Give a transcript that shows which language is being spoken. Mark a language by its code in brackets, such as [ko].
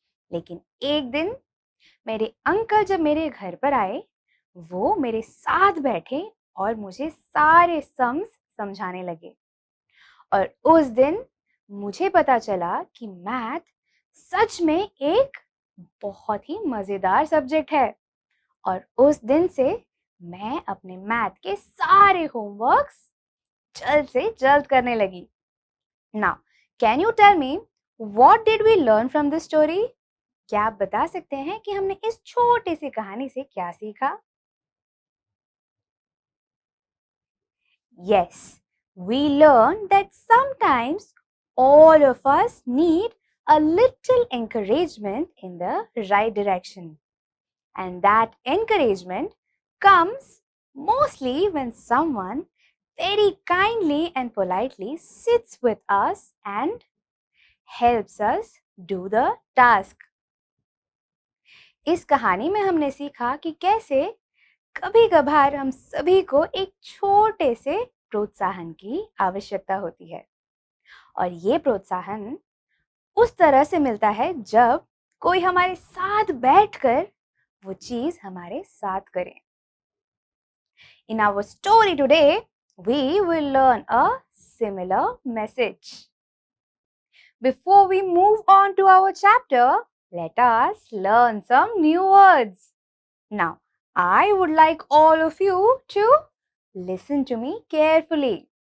[hi] लेकिन एक दिन मेरे अंकल जब मेरे घर पर आए, वो मेरे साथ बैठे और मुझे सारे सम्स समझाने लगे और उस दिन मुझे पता चला कि मैथ सच में एक बहुत ही मजेदार सब्जेक्ट है और उस दिन से मैं अपने मैथ के सारे होमवर्क्स जल्द से जल्द करने लगी। [en] Now, can you tell me what did we learn from this story? [hi] क्या आप बता सकते हैं कि हमने इस छोटी सी कहानी से क्या सीखा? [en] Yes, we learned that sometimes all of us need a little encouragement in the right direction. And that encouragement comes mostly when someone very kindly and politely sits with us and helps us do the task. [hi] इस कहानी में हमने सीखा कि कैसे कभी कभार हम सभी को एक छोटे से प्रोत्साहन की आवश्यकता होती है और ये प्रोत्साहन उस तरह से मिलता है जब कोई हमारे साथ बैठकर वो चीज हमारे साथ करे। [en] In our story today, we will learn a similar message. Before we move on to our chapter, let us learn some new words. Now, I would like all of you to listen to me carefully.